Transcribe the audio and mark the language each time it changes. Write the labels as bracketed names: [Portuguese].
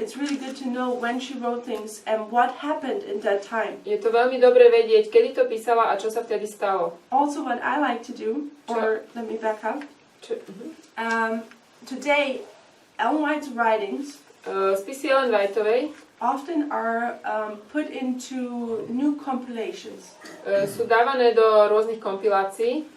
[English] It's really good to know when she wrote things and what happened in that time. [Slovak] Je to veľmi dobre vedieť, kedy to písala a čo sa vtedy stalo. [English] Also, what I like to do, or let me back up. Today, Ellen White's writings [Slovak] Spisy Ellen Whiteovej [English] often are put into new compilations. [Slovak] Sú dávané do rôznych kompilácií.